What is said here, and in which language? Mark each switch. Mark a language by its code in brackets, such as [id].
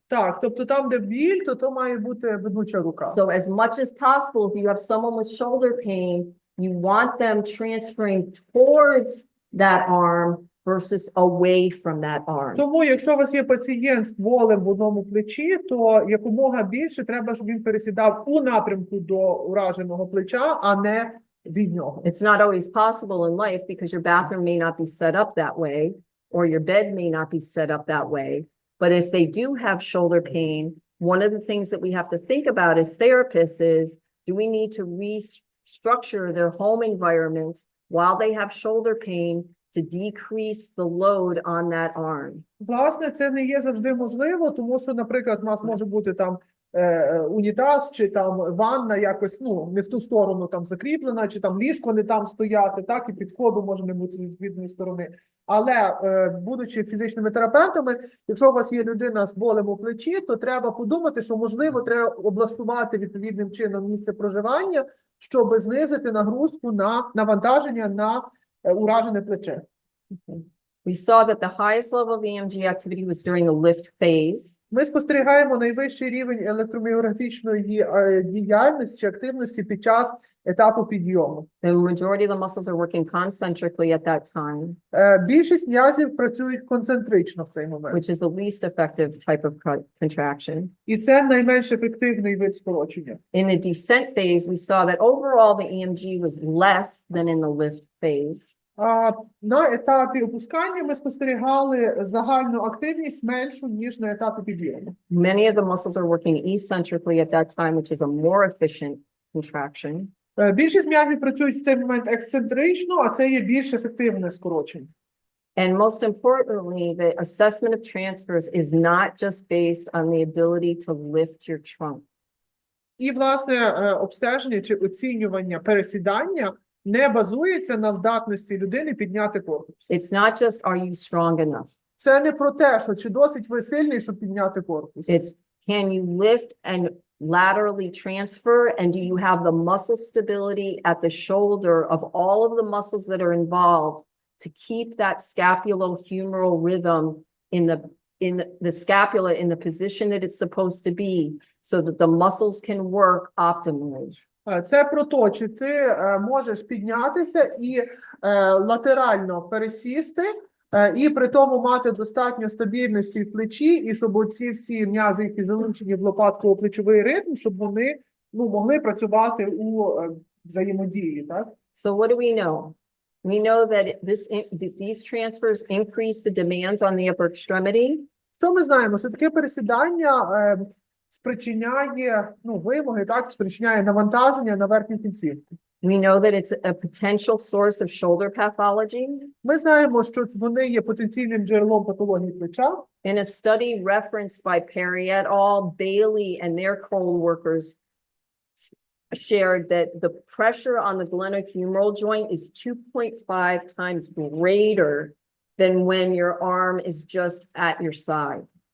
[uk] Так, тобто там, де біль, то має бути ведуча рука. [en] So as much as possible, if you have someone with shoulder pain, you want them transferring towards that arm versus away from that arm. [uk] Тому, якщо у вас є пацієнт з болем в одному плечі, то якомога більше треба, щоб він пересідав у напрямку до ураженого плеча, а не від нього. [en] It's not always possible in life because your bathroom may not be set up that way, or your bed may not be set up that way. But if they do have shoulder pain, one of the things that we have to think about as therapists is, do we need to restructure their home environment while they have shoulder pain to decrease the load on that arm? [uk] Власне, це не є завжди можливо, тому що, наприклад, у нас може бути там унітаз, чи там ванна якось, не в ту сторону там закріплена, чи там ліжко не там стояти, так, і підходу може не бути з відповідної сторони. Але, будучи фізичними терапевтами, якщо у вас є людина з болем у плечі, то треба подумати, що, можливо, треба облаштувати відповідним чином місце проживання, щоб знизити нагрузку на навантаження на уражене плече. [en] We saw that the highest level of EMG activity was during the lift phase. [uk] Ми спостерігаємо найвищий рівень електроміографічної діяльності, активності під час етапу підйому. [en] The majority of the muscles are working concentrically at that time, [uk] Більшість м'язів працюють концентрично в цей момент. [en] which is the least effective type of contraction. [uk] І це найменш ефективний вид скорочення. [en] In the descent phase, we saw that overall the EMG was less than in the lift phase. [uk] На етапі опускання ми спостерігали загальну активність меншу, ніж на етапі підйому. [en] Many of the muscles are working eccentrically at that time, which is a more efficient contraction. [uk] Більшість м'язів працюють в цей момент ексцентрично, а це є більш ефективне скорочення. [en] And most importantly, the assessment of transfers is not just based on the ability to lift your trunk. [uk] І, власне, обстеження чи оцінювання пересідання не базується на здатності людини підняти корпус. [en] It's not just, are you strong enough? [uk] Це не про те, що чи досить ви сильний, щоб підняти корпус. [en] It's, can you lift and laterally transfer? And do you have the muscle stability at the shoulder of all of the muscles that are involved to keep that scapulohumeral rhythm in the in the scapula in the position that it's supposed to be so that the muscles can work optimally. [uk] Це про те, чи ти можеш піднятися і латерально пересісти, і при тому мати достатньо стабільності в плечі, і щоб оці всі м'язи, які залучені в лопатково-плечовий ритм, щоб вони могли працювати у взаємодії, так? [en] So what do we know? We know that these transfers increase the demands on the upper extremity. [uk] Що ми знаємо? Що таке пересідання спричиняє, вимоги, так, спричиняє навантаження на верхню кінцівку. [en] We know that it's a potential source of shoulder pathology. [uk] Ми знаємо, що вони є потенційним джерелом патології плеча. [en] In a study referenced by Perry et al., Bailey and their co-workers shared that the pressure on the glenohumeral joint is 2.5 times greater than when your arm is just at your side.